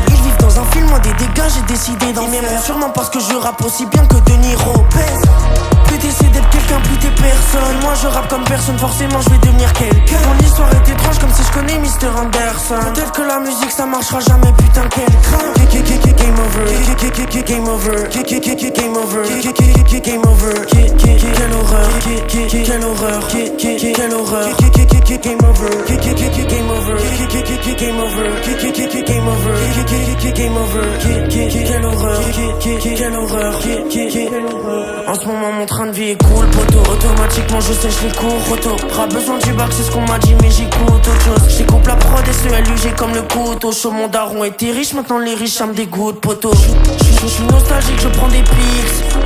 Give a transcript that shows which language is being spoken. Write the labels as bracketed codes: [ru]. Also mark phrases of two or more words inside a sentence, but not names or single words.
[fr] Ils vivent dans un film, moi des dégâts j'ai décidé d'en faire. Sûrement parce que je rappe aussi bien que De Niro pèse. Plus t'essaies d'être quelqu'un, plus t'es personne. Moi je rappe comme personne, forcément je vais devenir quelqu'un. Mon histoire est étrange comme si je connais Mr. Anderson. Peut-être que la musique ça marchera jamais, putain quel craint. [en] Game over, game over, game over, game over. [fr] Quelle horreur, quelle horreur, quelle horreur. [en] Game over, game over, game over, game over, game over. [fr] Quelle horreur, quelle horreur. En ce moment mon train de vie est cool, poteau. Automatiquement je sèche les cours, auto. Pas besoin du bac, c'est ce qu'on m'a dit, mais j'écoute autre chose. J'écoute la prod et ce LUG comme le couteau chaud. Mon daron était riche, maintenant les riches ça me dégoûte, poteau. Je suis nostalgique, je prends des pics.